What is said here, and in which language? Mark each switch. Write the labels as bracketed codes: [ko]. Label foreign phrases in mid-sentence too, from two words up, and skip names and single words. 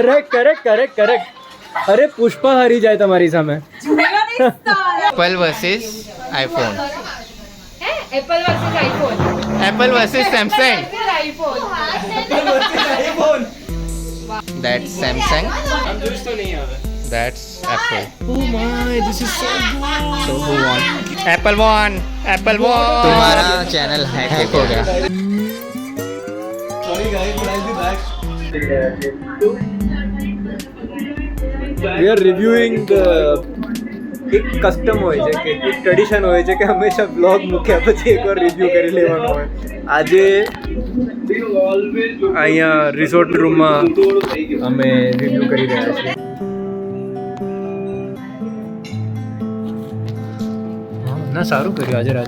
[gu] કરેક્ટ. અરે પુષ્પા હારી જાય તમારી સામે. [en] Apple versus iPhone. Apple versus iPhone. Apple versus Samsung. iPhone. That's Samsung. [gu] સમજૂસ તો નહીં આવે. [en] That's Apple. Oh my, this is so good. So who won? Apple won. Apple won. [hi] तुम्हारा चैनल हैक हो गया. [en] Sorry guys, but I'll be back. We are reviewing the [gu] એક કસ્ટમ હોય છે કે એક ટ્રેડિશન હોય છે કે હંમેશા બ્લોગ મૂક્યા પછી એકવાર રિવ્યૂ કરી લેવાનો હોય. આજે અહીંયા રિસોર્ટ રૂમમાં અમે રિવ્યૂ કરી રહ્યા છીએ. ના સારું કર્યું આજે રાજુ.